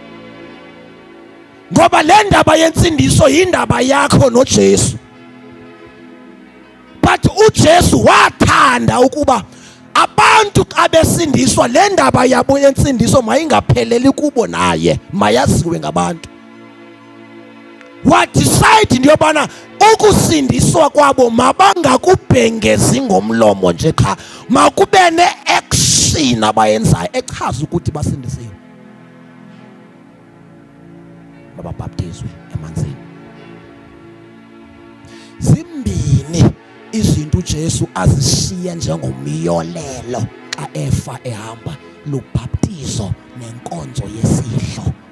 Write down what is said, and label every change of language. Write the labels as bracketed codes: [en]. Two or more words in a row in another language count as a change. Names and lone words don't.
[xh] Ngoba le ndaba yensindiso yindaba yakho noJesu. But uJesu wathanda ukuba abantu xa besindiswa le ndaba yabo yensindiso mayingapheleli kubo naye, mayaziwe ngabantu. Wadecide into yobana ukusindiswa kwabo mabangakubhengezi ngomlomo nje qha, makube ne-action abayenzayo echaza ukuthi basindisiwe. Babhaptizwe emanzini. Zimbini izinto uJesu azishiye njengomyolelo xa efa ehamba, lubhaptizo nenkonzo yesidlo.